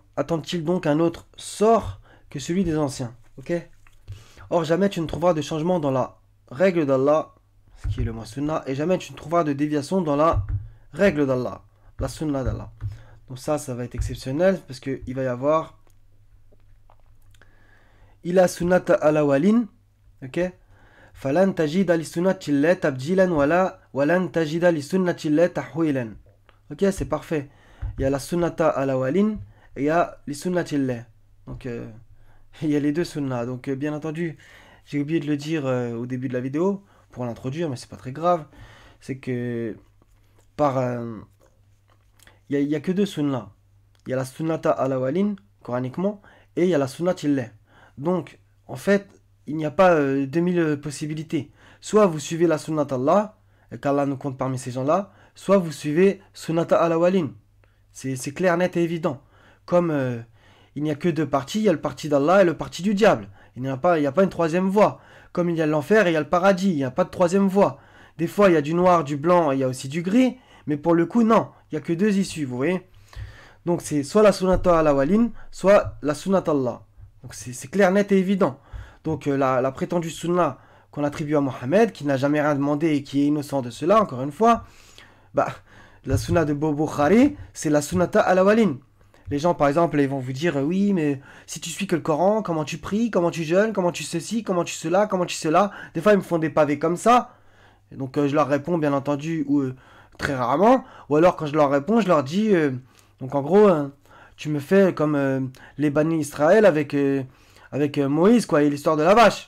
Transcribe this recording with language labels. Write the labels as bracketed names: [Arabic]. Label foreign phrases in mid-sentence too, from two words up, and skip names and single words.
[French] Attendent-ils donc un autre sort que celui des anciens? Ok. Or, jamais tu ne trouveras de changement dans la règle d'Allah, ce qui est le mot sunnah, et jamais tu ne trouveras de déviation dans la règle d'Allah, la sunnah d'Allah. Donc ça va être exceptionnel, parce qu'il va y avoir [Arabic] إلا سنة الأولين, [French] ok. [Arabic] فلن تجد لسنة الله تبديلا ولن تجد لسنة الله تحويلا. [French] Ok, c'est parfait. Il y a la [Arabic] سنة الأولين [French] et il y a les sunnatillah. Donc, il y a les deux sunnahs. Donc, bien entendu, j'ai oublié de le dire au début de la vidéo pour l'introduire, mais c'est pas très grave. C'est que il y a que deux sunnahs. Il y a la [Arabic] سنة الأولين, [French] coraniquement, et il y a la sunnatillah. Donc, en fait, il n'y a pas 2000 possibilités. Soit vous suivez la [Arabic] سنة الله, [French] et qu'Allah nous compte parmi ces gens-là, soit vous suivez [Arabic] سنة الأولين. [French] C'est clair, net et évident. Comme il n'y a que deux partis, il y a le parti d'Allah et le parti du diable. Il n'y a pas une troisième voie. Comme il y a l'enfer et il y a le paradis, il n'y a pas de troisième voie. Des fois, il y a du noir, du blanc et il y a aussi du gris, mais pour le coup, non. Il n'y a que deux issues, vous voyez. Donc c'est soit la [Arabic] سنة الأولين, [French] soit la [Arabic] سنة الله. [French] Donc c'est clair, net et évident. Donc la prétendue Sunna qu'on attribue à Mohammed, qui n'a jamais rien demandé et qui est innocent de cela, encore une fois, bah, la sunna de Bukhari, c'est la [Arabic] سنة الأولين. [French] Les gens, par exemple, ils vont vous dire, oui, mais si tu suis que le Coran, comment tu pries, comment tu jeûnes, comment tu ceci, comment tu cela, comment tu cela. Des fois, ils me font des pavés comme ça. Et donc, je leur réponds, bien entendu, très rarement. Ou alors, quand je leur réponds, je leur dis, donc en gros, tu me fais comme les bannis Israël avec Moïse, quoi, et l'histoire de la vache.